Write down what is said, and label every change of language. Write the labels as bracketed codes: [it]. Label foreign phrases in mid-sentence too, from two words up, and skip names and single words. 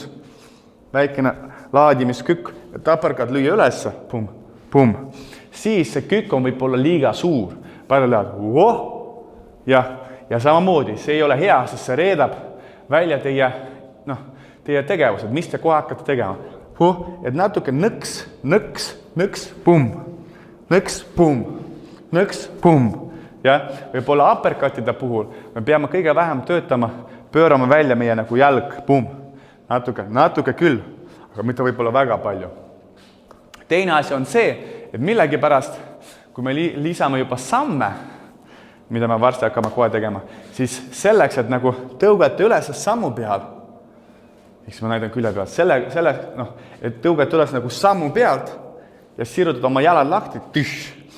[et] Väikene laadimiskükk, et uppercut lüüa ülesse, pum, pum. Siis see kükk on võib-olla liiga suur. Palju läheb, ja samamoodi, see ei ole hea, sest see reedab välja teie tegevused, mis te kohe hakkate tegema. Et natuke nõks, pum, nõks, pum, nõks, pum. Ja võib-olla uppercutide puhul me peame kõige vähem töötama, pöörama välja meie nagu jalg, pum, natuke küll, aga mitte võib-olla väga palju. Teine asi on see, et millegipärast, kui me lisame juba samme, mida me varsti hakkame kohe tegema, siis selleks, et nagu tõugata üles sammu peal, eks ma näidan külje pealt, et tõugata üles nagu sammu pealt ja sirutada oma jalad lahti, tüš.